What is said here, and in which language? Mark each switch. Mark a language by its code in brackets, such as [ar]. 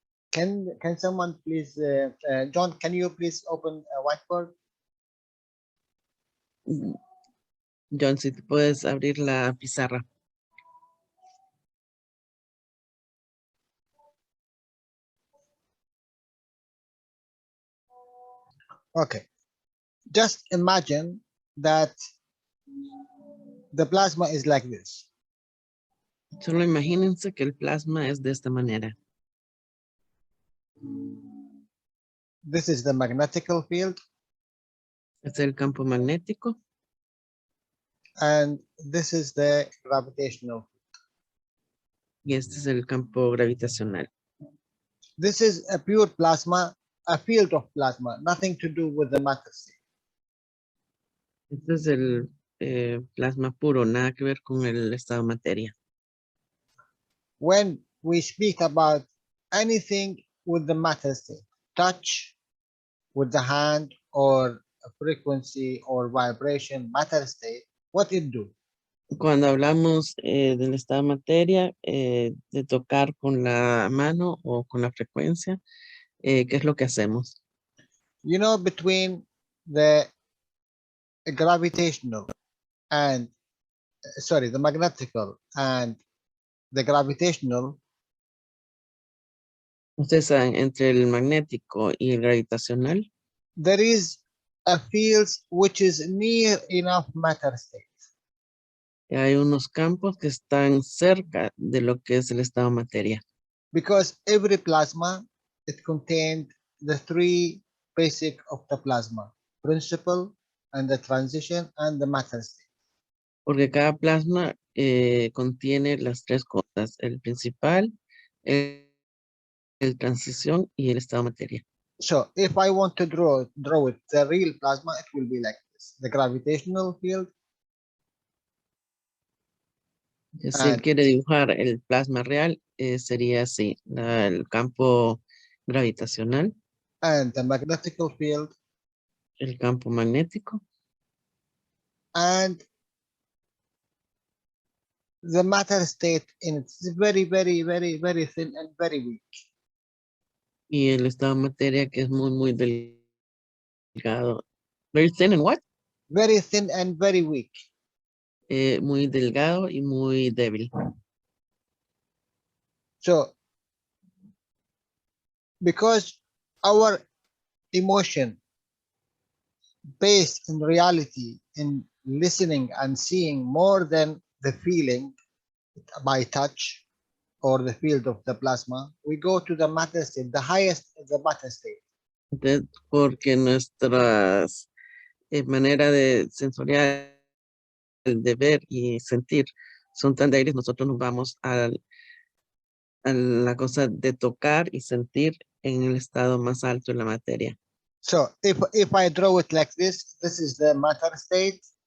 [en] Can someone please, John, can you please open a whiteboard? [es] John, si te puedes abrir la pizarra. [en] Okay. Just imagine that the plasma is like this. [es] Solo imagínense que el plasma es de esta manera. [en] This is the magnetical field. [es] Este es el campo magnético. [en] And this is the gravitational. [es] Y este es el campo gravitacional. [en] This is a pure plasma, a field of plasma, nothing to do with the matter state. [es] Este es el plasma puro, nada que ver con el estado de materia. [en] When we speak about anything with the matter state, touch with the hand or a frequency or vibration matter state, what it do? [es] Cuando hablamos del estado de materia, de tocar con la mano o con la frecuencia, ¿qué es lo que hacemos? [en] You know, between the gravitational and, sorry, the magnetical and the gravitational, [es] Ustedes saben, entre el magnético y el gravitacional, [en] there is a field which is near enough matter state. [es] hay unos campos que están cerca de lo que es el estado de materia. [en] Because every plasma, it contained the three basic of the plasma: principle and the transition and the matter state. [es] Porque cada plasma contiene las tres cosas: el principal, el transición y el estado de materia. [en] So if I want to draw it, the real plasma, it will be like this: the gravitational field. [es] Si él quiere dibujar el plasma real, sería así: el campo gravitacional, [en] And the magnetical field, [es] el campo magnético, [en] and the matter state in it's very, very, very, very thin and very weak. [es] y el estado de materia, que es muy, muy delgado. [en] Very thin and what? Very thin and very weak. [es] Muy delgado y muy débil. [en] So, because our emotion based in reality, in listening and seeing more than the feeling by touch or the field of the plasma, we go to the matter state. The highest is the matter state. [es] Porque nuestras manera de sensorial de ver y sentir son tan débiles, nosotros nos vamos a la cosa de tocar y sentir en el estado más alto de la materia. [en] So if I draw it like this is the matter state.